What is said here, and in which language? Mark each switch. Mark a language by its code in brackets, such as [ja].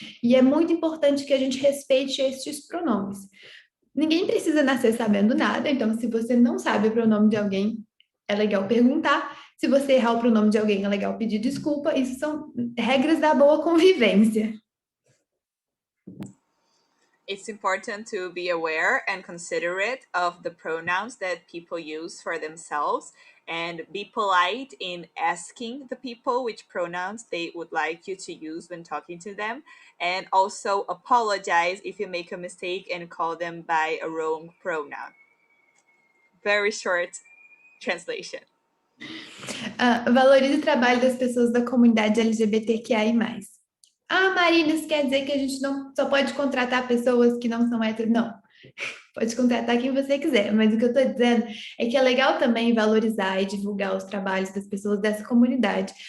[pt] E é muito importante que a gente respeite estes pronomes. Ninguém precisa nascer sabendo nada, então se você não sabe o pronome de alguém, é legal perguntar. Se você errar o pronome de alguém, é legal pedir desculpa. Isso são regras da boa convivência. [en] It's important to be aware and considerate of the pronouns that people use for themselves and be polite in asking the people which pronouns they would like you to use when talking to them, and also apologize if you make a mistake and call them by a wrong pronoun. Very short translation. [pt] Valorize o trabalho das pessoas da comunidade LGBTQI+. Ah, Marina, isso quer dizer que a gente não só pode contratar pessoas que não são héteros? Não. Pode contratar quem você quiser, mas o que eu estou dizendo é que é legal também valorizar e divulgar os trabalhos das pessoas dessa comunidade.